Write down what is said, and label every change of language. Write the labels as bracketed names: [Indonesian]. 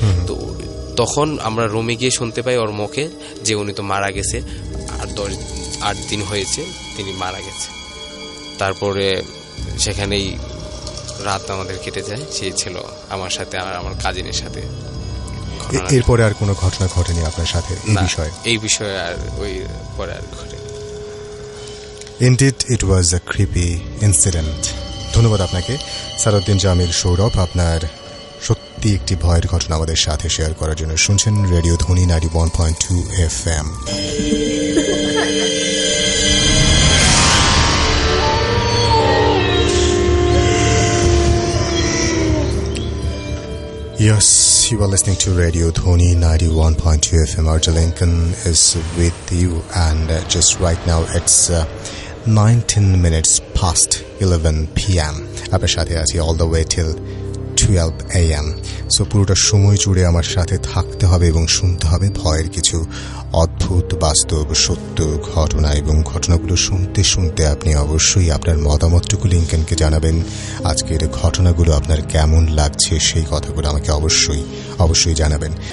[Bangla] তো তখন আমরা রুমে গিয়ে শুনতে পাই ওর মুখে যে উনি তো মারা গেছে, আর 8 দিন হয়েছে তিনি মারা গেছে। তারপরে সেখানেই রাত আমাদের কেটে যায়। সে ছিল আমার সাথে আর আমার কাজিনের সাথে। এরপরে আর কোনো ঘটনা ঘটেনি আপনার সাথে এই বিষয়ে? আর ওই পরে আর ঘটে। [English] Indeed, it was a creepy incident. [Bangla] ধন্যবাদ আপনাকে সালাউদ্দিন জামিল সৌরভ, আপনার সত্যি একটি ভয়ের ঘটনা আমাদের সাথে শেয়ার করার জন্য। শুনছেন রেডিও ধ্বনি 91.2 FM। [English] Yes, you are listening to Radio Dhoni 91.2 FM. Arja Lincoln is with you, and just right now it's 19 minutes past 11 p.m. [Bangla] আপনার সাথে আছি all the way till 12 a.m. So পুরোটা সময় জুড়ে আমার সাথে থাকতে হবে এবং শুনতে হবে ভয়ের কিছু অদ্ভুত বাস্তব সত্য ঘটনা, এবং ঘটনাগুলো শুনতে শুনতে আপনি অবশ্যই আপনার মতামতটুকু লিঙ্কনকে জানাবেন। আজকের ঘটনাগুলো আপনার কেমন লাগছে সেই কথাগুলো আমাকে অবশ্যই জানাবেন।